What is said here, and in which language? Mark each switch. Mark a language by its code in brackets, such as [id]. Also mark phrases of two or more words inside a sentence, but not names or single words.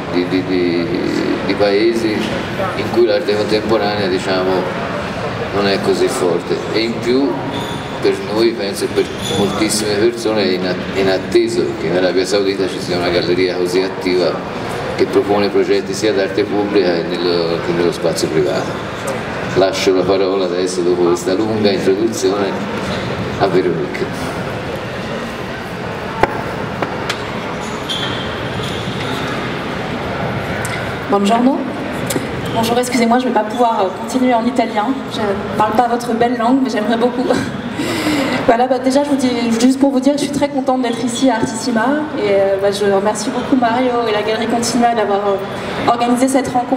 [it] paesi in cui l'arte contemporanea, diciamo, non è così forte, e in più per noi, penso, e per moltissime persone è inatteso che in Arabia Saudita ci sia una galleria così attiva che propone progetti sia d'arte pubblica che nello spazio privato. Lascio la parola adesso, dopo questa lunga introduzione, a Véronique. Buongiorno. [fr] Bonjour, excusez-moi, je ne vais pas pouvoir continuer en italien. Je ne parle pas votre belle langue, mais j'aimerais beaucoup. Voilà, déjà, je vous dis, juste pour vous dire, je suis très contente d'être ici à Artissima. Et je remercie beaucoup Mario et la Galerie Continua d'avoir organisé cette rencontre.